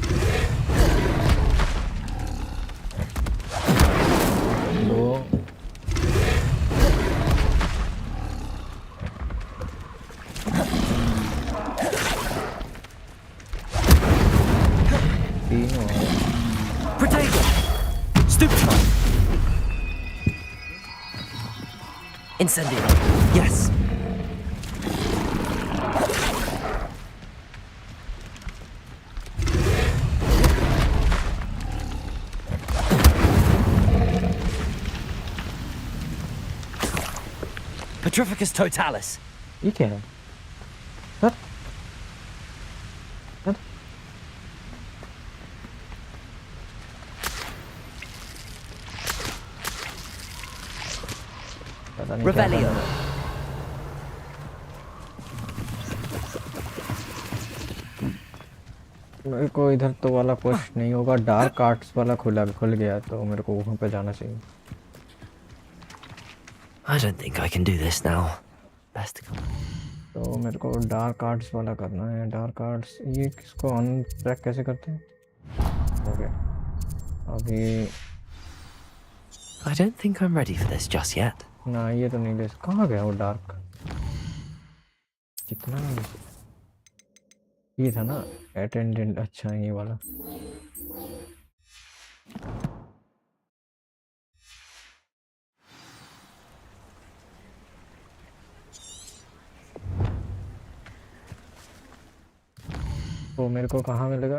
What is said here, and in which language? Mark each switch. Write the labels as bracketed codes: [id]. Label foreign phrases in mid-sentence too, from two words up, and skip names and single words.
[hi] 2 3 और [en] Protego! Stupefy! Incendio! Yes! Petrificus totalis! [hi] ये क्या है? सर सर पता नहीं क्या [en] Revelio! [hi] करना है। मेरे को इधर तो वाला पुश नहीं होगा, डार्क आर्ट्स वाला खुल गया, तो मेरे को वहां पे जाना चाहिए। [en] I don't think I can do this now. Best to come. [hi] तो मेरे को डार्क आर्ट्स वाला करना है। डार्क आर्ट्स, ये किसको अनट्रैक कैसे करते हैं? ओके अभी [en] I don't think I'm ready for this just yet. [hi] ना, ये तो नहीं दे। कहाँ गया वो डार्क? कितना ये था ना अटेंडेंट। अच्छा ये वाला। तो मेरे को कहाँ मिलेगा?